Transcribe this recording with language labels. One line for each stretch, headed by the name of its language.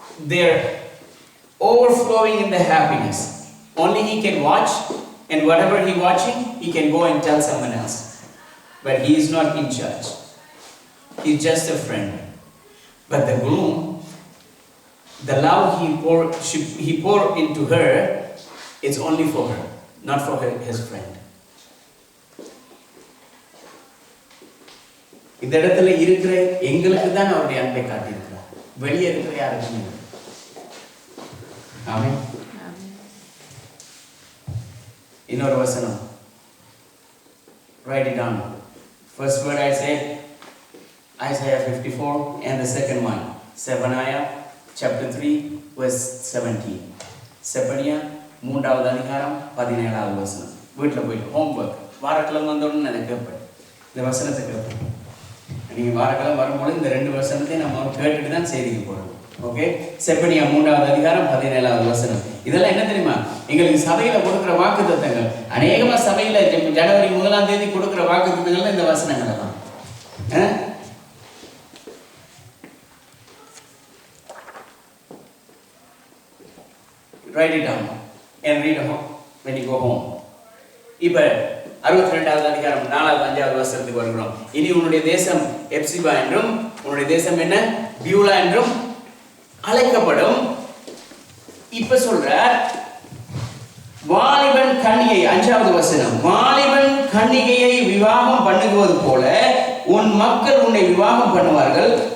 English: They're overflowing in the happiness. Only he can watch, and whatever he watching, he can go and tell someone else. But he is not in charge. He's just a friend. But the groom, the love he poured into her, is only for her, not for his friend.
Tamil: இந்த இடத்துல இருக்கிற எங்களுக்கு தான் அவருடைய அன்பை காட்டியிருக்கிறார். வெளியே இருக்கிற யாருக்குமே. ஆமென். இன்னொரு வசனம்.
English: Write it down. First word I said, Isaiah 54, and the second one, Zephaniah chapter 3 verse 17.
Tamil: Zephaniah 3வது அதிகாரம் 17வது வசனம். வீட்டில் போயிட்டு ஹோம்ஒர்க் வாரக்கிழமை வந்தோடனே எனக்கு கேட்பேன், இந்த வசனத்தை கேட்பேன். நீங்கள் வாரக்கிழமை வரும்போது இந்த 2 வசனத்தை நம்ம கேட்டுட்டு தான் செய்திக்கு போகிறோம். ஓகே, செப்பனியா 3வது அதிகாரம் 17வது வசனம். இதெல்லாம் என்ன தெரியுமா? எங்களுக்கு சபையில கொடுக்குற வாக்குத்தத்தங்கள். அநேகமா சபையில ஜனவரி 1ஆம் தேதி கொடுக்குற வாக்குத்தத்தங்கள் இந்த வசனங்கள் தான்.
English: Write it down and read it home when you go home.
Tamil: இப்ப 62வது அதிகாரம் 4வது 5வது வசனத்துக்கு வருகிறோம். இனி உன்னுடைய தேசம் எப்சிபா என்றும் உன்னுடைய தேசம் என்ன பியூலா என்றும் அழைக்கப்படும். இப்ப சொல்ற வாலிபன் கன்னிகை, 5வது வசனம், வாலிபன் கன்னிகையை விவாகம் பண்ணுவது போல உன் மக்கள் உன்னை விவாகம் பண்ணுவார்கள்.